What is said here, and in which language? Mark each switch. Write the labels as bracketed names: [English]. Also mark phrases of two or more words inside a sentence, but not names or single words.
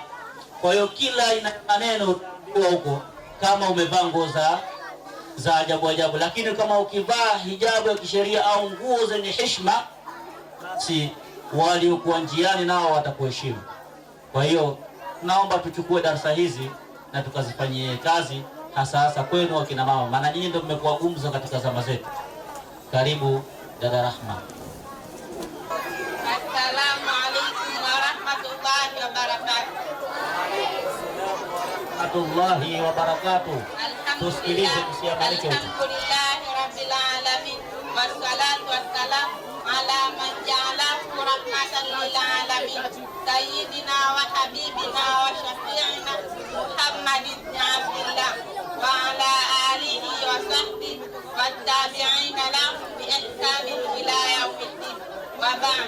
[Swahili] Kwa hiyo kila ina maneno utaambiwa huko kama umevaa nguo za ajabu ajabu, lakini kama ukivaa hijabu ya kisheria au nguo zenye heshima, basi waliokuwa njiani nao watakuheshimu. Kwa hiyo naomba tuchukue darasa hizi na tukazifanyie kazi, hasa kwenu wakina mama, maana nyinyi ndio mmekuwa gumzo katika zama zetu. Karibu dada Rahma. [Arabic] السلام عليكم ورحمة الله وبركاته. رحمة الله وبركاته. [Swahili] Tusikilize, tusiamalike. [Arabic] الحمد لله رب العالمين والصلاة والسلام على من جعله رحمة للعالمين سيدنا وحبيبنا وشفيعنا محمد بن عبد الله وعلى آله وصحبه والتابعين لهم بإحسان إلى يوم الدين وبعد.